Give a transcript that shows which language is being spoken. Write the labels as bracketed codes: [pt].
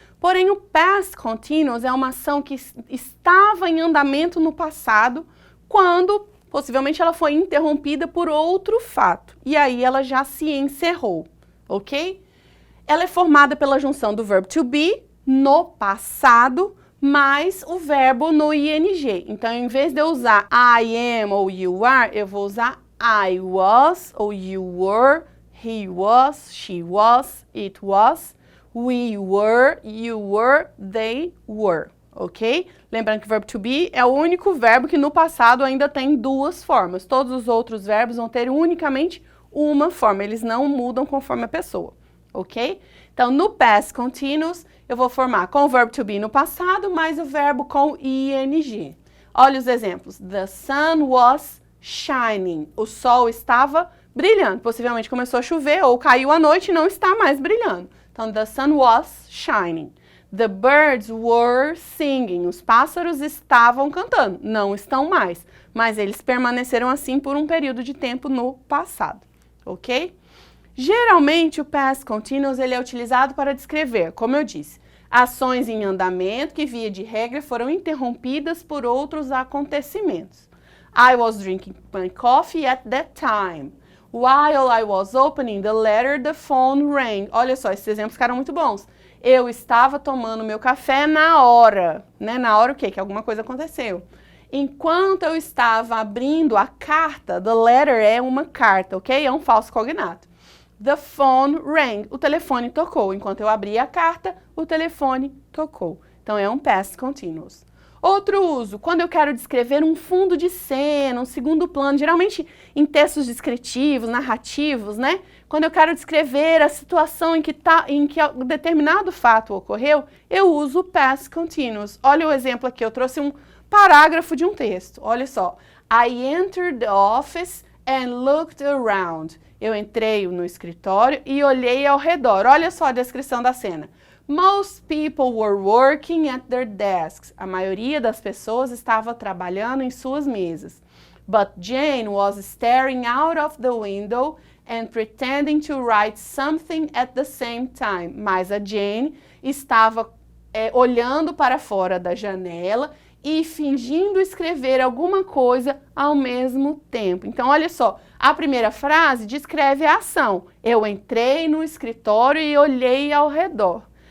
[pt] Porém, o Past Continuous é uma ação que estava em andamento no passado, quando possivelmente ela foi interrompida por outro fato. E aí ela já se encerrou, ok? Ela é formada pela junção do verbo to be no passado, mais o verbo no ing. Então, em vez de eu usar I am ou you are, eu vou usar I was ou you were, he was, she was, it was, we were, you were, they were, ok? Lembrando que o verbo to be é o único verbo que no passado ainda tem duas formas. Todos os outros verbos vão ter unicamente uma forma, eles não mudam conforme a pessoa, ok? Então, no past continuous, eu vou formar com o verbo to be no passado, mais o verbo com ing. Olha os exemplos. [en] The sun was shining. [pt] O sol estava brilhando. Possivelmente começou a chover ou caiu à noite e não está mais brilhando. Então, [en] the sun was shining. The birds were singing. [pt] Os pássaros estavam cantando. Não estão mais. Mas eles permaneceram assim por um período de tempo no passado. Ok? Geralmente, o past continuous ele é utilizado para descrever, como eu disse, ações em andamento que, via de regra, foram interrompidas por outros acontecimentos. [en] I was drinking my coffee at that time. While I was opening the letter, the phone rang. [pt] Olha só, esses exemplos ficaram muito bons. Eu estava tomando meu café na hora. Né? Na hora o quê? Que alguma coisa aconteceu. Enquanto eu estava abrindo a carta, the letter é uma carta, ok? É um falso cognato. [en] The phone rang. [pt] O telefone tocou. Enquanto eu abri a carta, o telefone tocou. Então, é um past continuous. Outro uso, quando eu quero descrever um fundo de cena, um segundo plano, geralmente em textos descritivos, narrativos, né? Quando eu quero descrever a situação em que um determinado fato ocorreu, eu uso o past continuous. Olha o exemplo aqui, eu trouxe um parágrafo de um texto. Olha só. [en] I entered the office and looked around. [pt] Eu entrei no escritório e olhei ao redor. Olha só a descrição da cena. [en] Most people were working at their desks. [pt] A maioria das pessoas estava trabalhando em suas mesas. [en] But Jane was staring out of the window and pretending to write something at the same time. [pt] Mas a Jane estava olhando para fora da janela e fingindo escrever alguma coisa ao mesmo tempo. Então, olha só, a primeira frase descreve a ação. Eu entrei no escritório e olhei ao redor.